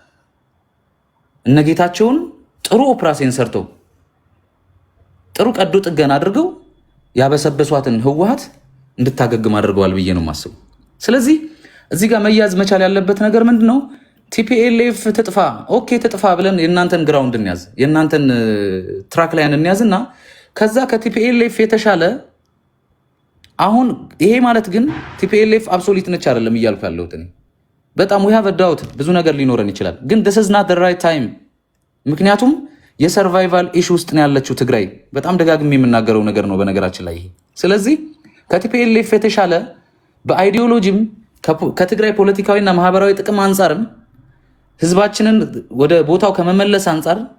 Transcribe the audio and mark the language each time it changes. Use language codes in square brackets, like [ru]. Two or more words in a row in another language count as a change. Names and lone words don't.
[am] እነ ጌታቸውን ጥሩ ኦፕራሲዮን ሰርተው ጥሩ ቀዶ ጥገና አድርገው ያበሰበሷትን ህወሓት እንድታገግም አድርገዋል ብዬ ነው የማስበው። ስለዚህ እዚህ ጋር መያዝ መቻል ያለበት ነገር ምንድነው? ቲፒኤልኤፍ ትጥፋ፣ ኦኬ ትጥፋ ብለን የእናንተን ግራውንድ እንያዝ፣ የእናንተን ትራክ ላይ እንያዝና ከዛ ከቲፒኤልኤፍ የተሻለ አሁን ይሄ ማለት ግን ቲፒኤልኤፍ አብሶሊት ነች አይደለም እያልኩ ያለሁት እኔ። በጣም [en] we have a doubt [am] ብዙ ነገር ሊኖረን ይችላል፣ ግን [en] this is not the right time። [am] ምክንያቱም የሰርቫይቫል ኢሹ ውስጥ ነው ያለችው ትግራይ። በጣም ደጋግሜ የምናገረው ነገር ነው በነገራችን ላይ ይሄ። ስለዚህ ከቲፒኤልኤፍ የተሻለ በአይዲዮሎጂም ከትግራይ ፖለቲካዊና ማህበራዊ ጥቅም አንጻርም ህዝባችንን ወደ ቦታው ከመመለስ አንጻር